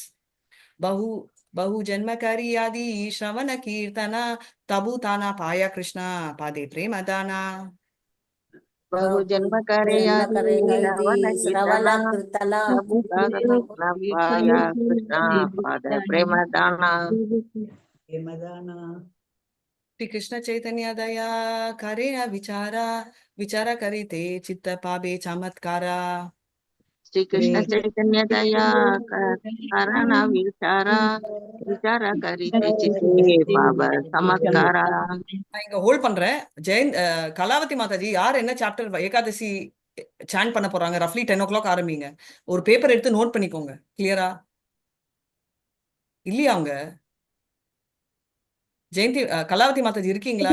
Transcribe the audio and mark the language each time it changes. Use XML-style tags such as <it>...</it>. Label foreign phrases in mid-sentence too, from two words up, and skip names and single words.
<bn>বহু জন্মকরি আদি শ্রবণ কীর্তন তবু তানা পায় কৃষ্ণ পাদে প্রেমধন. বহু জন্মকরে শ্রবণ কীর্তন কৃষ্ণ পাদ প্রেমধন. প্রেমধন. শ্রী কৃষ্ণ চৈতন্য দয়া করে না বিচার করে তে চিত্ত পাবে চমৎকার. শ্রী কৃষ্ণ চৈতন্য দয়া করণ বিচার করিতে চিত্তে পাব চমৎকার.</bn> <ta>நான் இங்க ஹோல்ட் பண்றேன். கலாவதி மாதாஜி, யார் என்ன சாப்டர் ஏகாதசி சாண்ட் பண்ண போறாங்க? ரஃப்லி 10 o'clock ஆரம்பிங்க. ஒரு பேப்பர் எடுத்து நோட் பண்ணிக்கோங்க. கிளியரா இல்லையா? அவங்க ஜெயந்தி கலாவதி மாதாஜி இருக்கீங்களா?</ta>